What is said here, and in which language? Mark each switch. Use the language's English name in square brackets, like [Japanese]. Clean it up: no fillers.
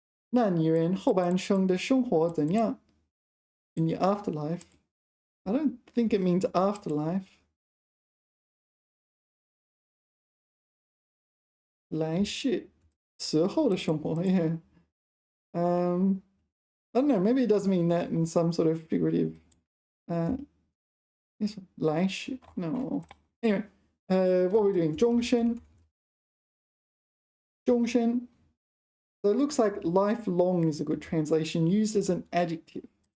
[Chinese] 那女人后半生的生活怎样? [English] In your afterlife. I don't think it means afterlife. [Chinese] 来世死后的生活, yeah. [English] I don't know, maybe it does mean that in some sort of figurative. This one, 来世, no. Anyway, what are we doing? [Chinese] 终身. 终身. [English] So it looks like lifelong is a good translation, used as an adjective.